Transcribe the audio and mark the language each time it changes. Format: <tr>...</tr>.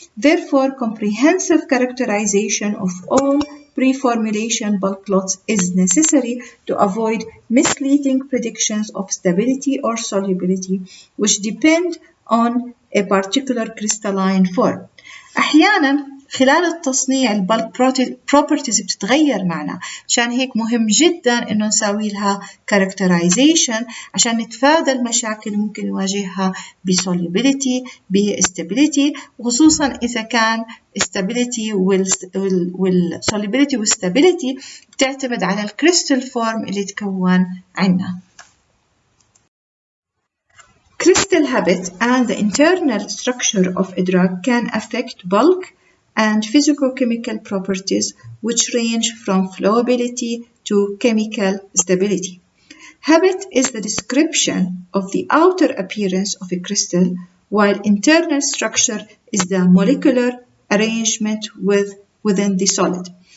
<en>Therefore, comprehensive characterization of all pre-formulation bulk lots is necessary to avoid misleading predictions of stability or solubility, which depend on a particular crystalline form.</en> <ar>أحياناً خلال التصنيع البلك بروبرتيز بتتغير معنا، عشان هيك مهم جدا انه نسوي لها characterization عشان نتفادى المشاكل ممكن نواجهها بsolubility بstability، وخصوصا اذا كان stability والsolubility والstability بتعتمد على الكريستال فورم اللي تكون عنا.</ar> <en>Crystal habit and the internal structure of a drug can affect bulk and physicochemical properties which range from flowability to chemical stability. Habit is the description of the outer appearance of a crystal, while internal structure is the molecular arrangement within the solid.</en>